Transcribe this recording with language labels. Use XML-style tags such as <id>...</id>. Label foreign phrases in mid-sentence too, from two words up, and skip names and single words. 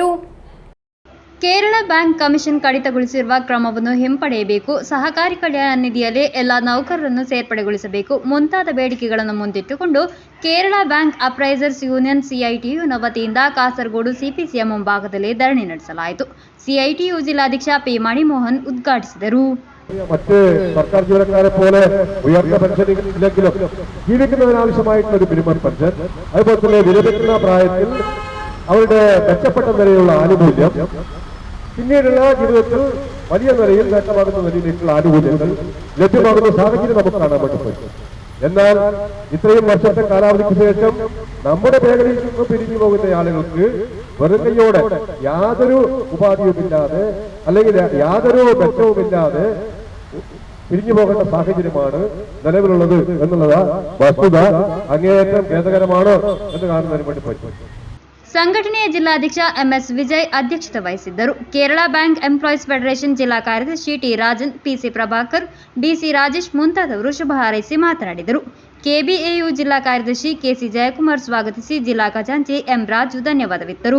<kn>ಕೇರಳ ಬ್ಯಾಂಕ್ ಕಮಿಷನ್ ಕಡಿತಗೊಳಿಸಿರುವ ಕ್ರಮವನ್ನು ಹಿಂಪಡೆಯಬೇಕು, ಸಹಕಾರಿ ಕಲ್ಯಾಣ ನಿಧಿಯಲ್ಲಿ ಎಲ್ಲ ನೌಕರರನ್ನು ಸೇರ್ಪಡೆಗೊಳಿಸಬೇಕು ಮುಂತಾದ ಬೇಡಿಕೆಗಳನ್ನು ಮುಂದಿಟ್ಟುಕೊಂಡು ಕೇರಳ ಬ್ಯಾಂಕ್ ಅಪ್ರೈಸರ್ಸ್ ಯೂನಿಯನ್ CITUನ ವತಿಯಿಂದ ಕಾಸರಗೋಡು CPCಯ ಮುಂಭಾಗದಲ್ಲಿ ಧರಣಿ ನಡೆಸಲಾಯಿತು. CITU ಜಿಲ್ಲಾಧ್ಯಕ್ಷ P ಮಣಿಮೋಹನ್ ಉದ್ಘಾಟಿಸಿದರು.</kn> <ml>മറ്റ് സർക്കാർ ജീവനക്കാരെ പോലെ ഉയർന്ന പെൻഷനില്ലെങ്കിലും ജീവിക്കുന്നതിനാവശ്യമായിട്ടുള്ള ഒരു മിനിമം പെൻഷൻ, അതുപോലെ തന്നെ വിരമിക്കുന്ന പ്രായത്തിൽ അവരുടെ മെച്ചപ്പെട്ട നിലയിലുള്ള ആനുകൂല്യം, പിന്നീടുള്ള ജീവിതത്തിൽ വലിയ നിലയിൽ നേട്ടമാകുന്ന നിലയിലേക്കുള്ള ആനുകൂല്യങ്ങൾ ലഭ്യമാകുന്ന സാഹചര്യം നമുക്ക് കാണാൻ പറ്റും. എന്നാൽ ഇത്രയും വർഷത്തെ കാലാവധിക്ക് ശേഷം നമ്മുടെ മേഖലയിൽ നിന്ന് പിരിഞ്ഞു പോകുന്ന ആളുകൾക്ക് വെറും കൈയോടെ യാതൊരു ഉപാധിയുമില്ലാതെ അല്ലെങ്കിൽ യാതൊരു മെച്ചവുമില്ലാതെ പിരിഞ്ഞു പോകേണ്ട സാഹചര്യമാണ് നിലവിലുള്ളത് എന്നുള്ളത് വസ്തുത അങ്ങേയറ്റം ഖേദകരമാണ് എന്ന് കാണുന്നതിന് വേണ്ടി പറ്റും.</ml> <kn>ಸಂಘಟನೆಯ ಜಿಲ್ಲಾಧ್ಯಕ್ಷ ಎಂಎಸ್ ವಿಜಯ್ ಅಧ್ಯಕ್ಷತೆ ವಹಿಸಿದ್ದರು. ಕೇರಳ ಬ್ಯಾಂಕ್ ಎಂಪ್ಲಾಯೀಸ್ ಫೆಡರೇಷನ್ ಜಿಲ್ಲಾ ಕಾರ್ಯದರ್ಶಿ ಟಿ ರಾಜನ್, ಪಿಸಿ ಪ್ರಭಾಕರ್, ಡಿಸಿ ರಾಜೇಶ್ ಮುಂತಾದವರು ಶುಭ ಹಾರೈಸಿ ಮಾತನಾಡಿದರು. ಕೆಬಿಎಯು ಜಿಲ್ಲಾ ಕಾರ್ಯದರ್ಶಿ ಕೆಸಿ ಜಯಕುಮಾರ್ ಸ್ವಾಗತಿಸಿ ಜಿಲ್ಲಾ ಖಜಾಂಚಿ ಎಂ ರಾಜು ಧನ್ಯವಾದವಿತ್ತರು.</kn>